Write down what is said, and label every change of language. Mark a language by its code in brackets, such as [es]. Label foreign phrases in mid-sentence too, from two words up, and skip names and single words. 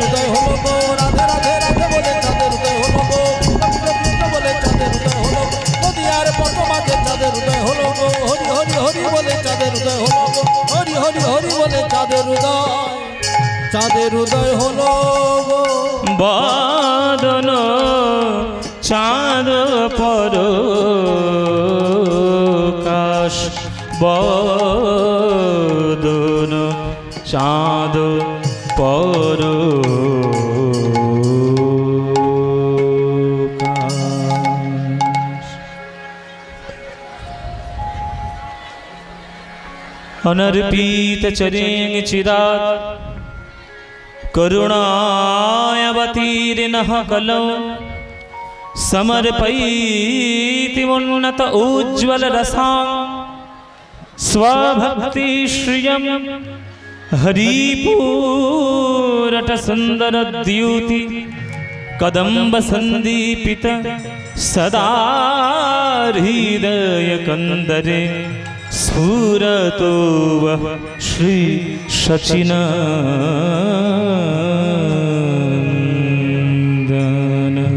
[bn] উদয় হলো গো রাধে রাধে রাধে বলে চাঁদের উদয় হলো গো কৃষ্ণ বলে চাঁদের উদয় হলো নদিয়ার পদ্মাতে চাঁদের উদয় হলো গো হরি হরি হরি বলে চাঁদের উদয় হলো গো হরি হরি হরি বলে চাঁদের উদয় হলো গো বাদন চাঁদ পরকাশ বদন চাঁদ [sa] পরকাশ অনর্পিত চরেং চিরাত करुणावतीर्नः कलौ समर्पयति उन्नत उज्ज्वल रसां स्वभक्ति श्रियं हरिपूरट सुंदर द्युति कदम्ब संदीपित सदा हृदय कंदरे स्फुरतु वः श्री सच्चिदानंद।